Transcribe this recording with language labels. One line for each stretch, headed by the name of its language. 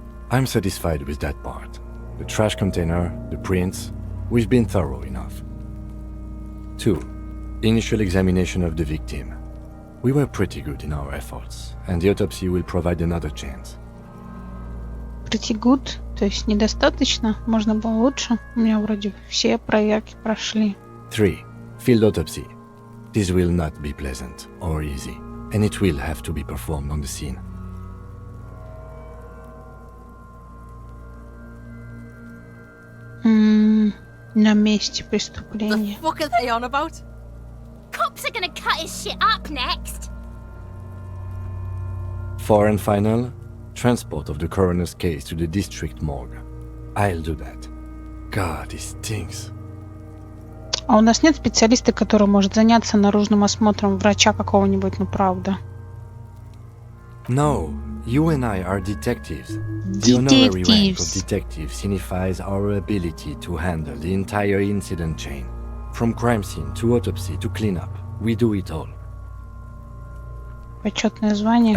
English: I'm satisfied with that part. The trash container, the prints, we've been thorough enough. 2. Initial examination of the victim. We were pretty good in our efforts, and the autopsy will provide another chance. Pretty good?
Russian: То есть недостаточно? Можно было лучше? У меня вроде все проверки прошли.
English: 3. Field autopsy. This will not be pleasant or easy, and it will have to be performed on the scene.
Russian: На месте
English: The
Russian: преступления.
English: fuck are they on about? Cops are gonna cut his shit up next. 4 and final, transport of the coroner's case to the district morgue. I'll do that. God, it stinks.
Russian: А у нас нет специалиста, который может заняться наружным осмотром врача какого-нибудь, ну правда.
English: No, you and I are detectives. The honorary rank of detective signifies our ability to handle the entire incident chain. From crime scene to autopsy to cleanup, we do it all.
Russian: Почетное звание.